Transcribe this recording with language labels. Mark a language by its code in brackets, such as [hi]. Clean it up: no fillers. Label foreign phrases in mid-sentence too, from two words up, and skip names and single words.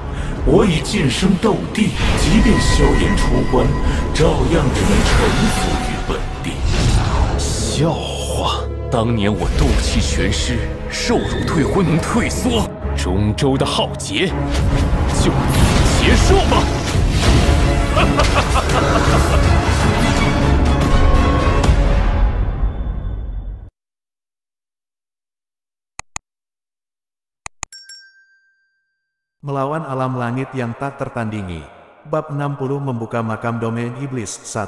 [zh] 我已晋升斗帝，即便萧炎出关，照样只能臣服于本地。笑话！当年我斗气全失，受辱退婚能退缩，中州的浩劫就此结束吧！ [id] Melawan alam langit yang tak tertandingi. Bab 60 membuka makam domain iblis 1.